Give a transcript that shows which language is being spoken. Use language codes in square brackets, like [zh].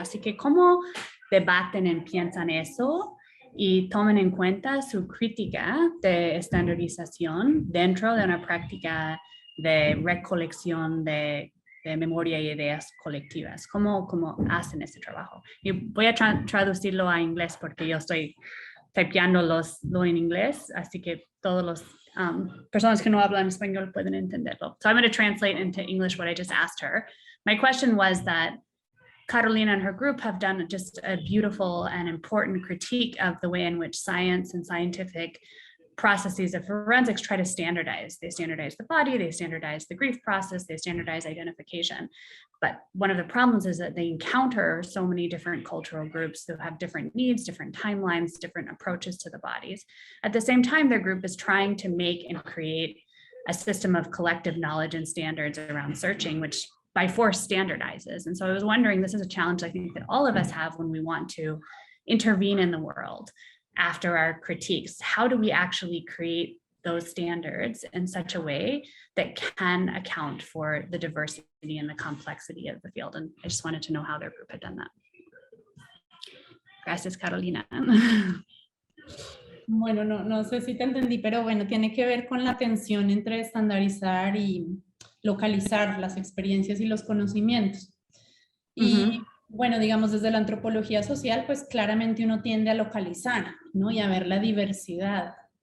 [es] Así que cómo debaten y piensan eso y tomen en cuenta su crítica de estandarización dentro de una práctica de recolección de memoria y ideas colectivas. ¿Cómo hacen ese trabajo? Y voy a traducirlo a inglés porque yo estoy typeando lo en inglés, así que todos los personas que no hablan español pueden entenderlo. [en] So I'm going to translate into English what I just asked her. My question was that Carolina and her group have done just a beautiful and important critique of the way in which science and scientific processes of forensics try to standardize. They standardize the body, they standardize the grief process, they standardize identification. But one of the problems is that they encounter so many different cultural groups who have different needs, different timelines, different approaches to the bodies. At the same time, their group is trying to make and create a system of collective knowledge and standards around searching, which by force standardizes. And so I was wondering, this is a challenge I think that all of us have when we want to intervene in the world after our critiques. How do we actually create those standards in such a way that can account for the diversity and the complexity of the field? And I just wanted to know how their group had done that. [es] Gracias, Carolina. Bueno, no sé si te entendí, pero bueno, tiene que ver con la tensión entre estandarizar y localizar las experiencias y los conocimientos. Y bueno, digamos, desde la antropología social, pues claramente uno tiende a localizar, ¿no? Y a ver la diversidad.